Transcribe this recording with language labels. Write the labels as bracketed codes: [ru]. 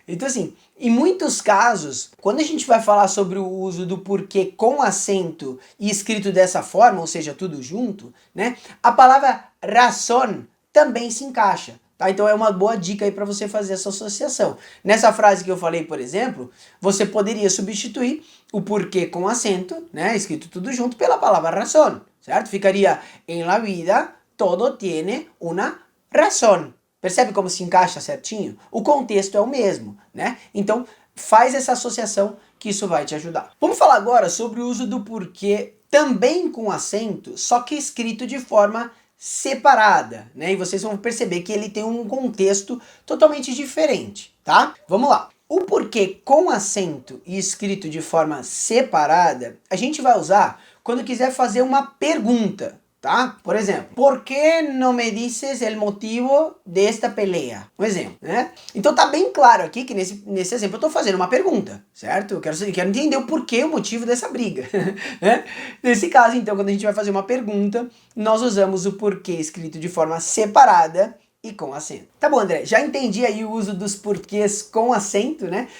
[pt] Então assim, em muitos casos, quando a gente vai falar sobre o uso do porquê com acento e escrito dessa forma, ou seja, tudo junto, né? A palavra razón também se encaixa. Tá? Então é uma boa dica aí para você fazer essa associação. Nessa frase que eu falei, por exemplo, você poderia substituir o porquê com acento, né, escrito tudo junto, pela palavra razón, certo? Ficaria [es] en la vida todo tiene una razón. [pt] Percebe como se encaixa certinho? O contexto é o mesmo, né? Então faz essa associação que isso vai te ajudar. Vamos falar agora sobre o uso do porquê também com acento, só que escrito de forma separada, né? E vocês vão perceber que ele tem um contexto totalmente diferente, tá? Vamos lá. O porquê com acento e escrito de forma separada, a gente vai usar quando quiser fazer uma pergunta, tá? Por exemplo, [es] ¿por qué no me dices el motivo de esta pelea? [pt] Um exemplo, né? Então tá bem claro aqui que nesse exemplo eu tô fazendo uma pergunta, certo? Eu quero entender o porquê, o motivo dessa briga, né? Nesse caso, então, quando a gente vai fazer uma pergunta, nós usamos o porquê escrito de forma separada e com acento. Tá bom, André, já entendi aí o uso dos porquês com acento, né?